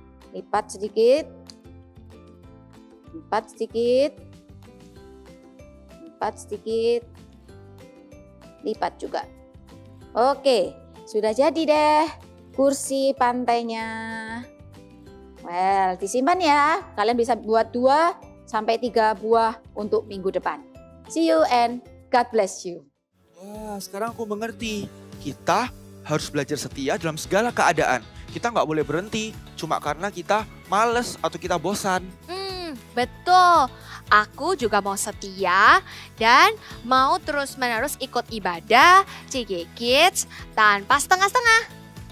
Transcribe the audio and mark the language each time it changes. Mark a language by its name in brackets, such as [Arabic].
[Indonesian] Lipat sedikit. Lipat sedikit. Lipat sedikit. Lipat juga. Oke, sudah jadi deh kursi pantainya. Well, disimpan ya. Kalian bisa buat 2 sampai 3 buah untuk minggu depan. [English] See you and God bless you. [Indonesian] Wah, sekarang aku mengerti. Kita harus belajar setia dalam segala keadaan. Kita nggak boleh berhenti cuma karena kita males atau kita bosan. Betul. Aku juga mau setia dan mau terus-menerus ikut ibadah CG Kids tanpa setengah-setengah.